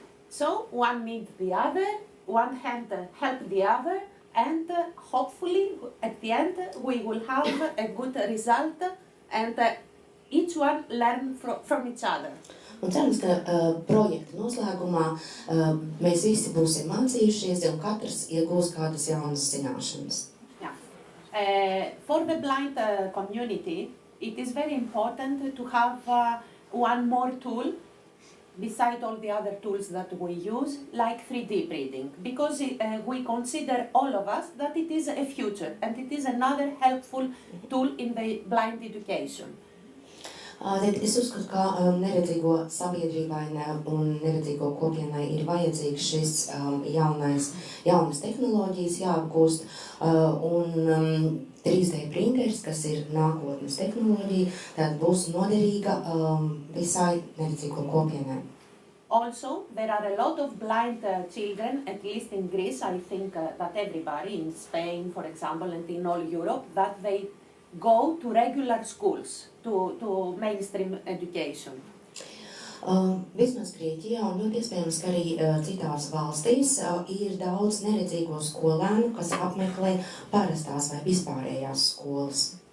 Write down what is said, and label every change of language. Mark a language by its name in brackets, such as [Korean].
[English] So one needs the other, one hand help the other, and hopefully at the end we will have a good result and each one learn from each other. [Latvian] Un cerams, ka projekta noslēgumā mēs visi būsim mācījušies un katrs iegūs kādas jaunas zināšanas. [English] Yeah. For the blind community, it is very important to have one more tool beside all the other tools that we use, like 3D printing, because we consider all of us that it is a future and it is another helpful tool in the blind education. [Latvian] Es uzskatu, ka neredzīgo sabiedrībai un neredzīgo kopienai ir vajadzīgs šis jaunas tehnoloģijas jāapgūst, un 3D printers, kas ir nākotnes tehnoloģija, tad būs noderīga visai neredzīgo kopienai. [English] Also, there are a lot of blind children, at least in Greece, I think that everybody, in Spain, for example, and in all Europe, that they go to regular schools, to mainstream education. [Latvian] Vismaz Grieķijā un ļoti iespējams, ka arī citās valstīs ir daudz neredzīgo skolēnu, kas apmeklē parastās vai vispārējās skolas.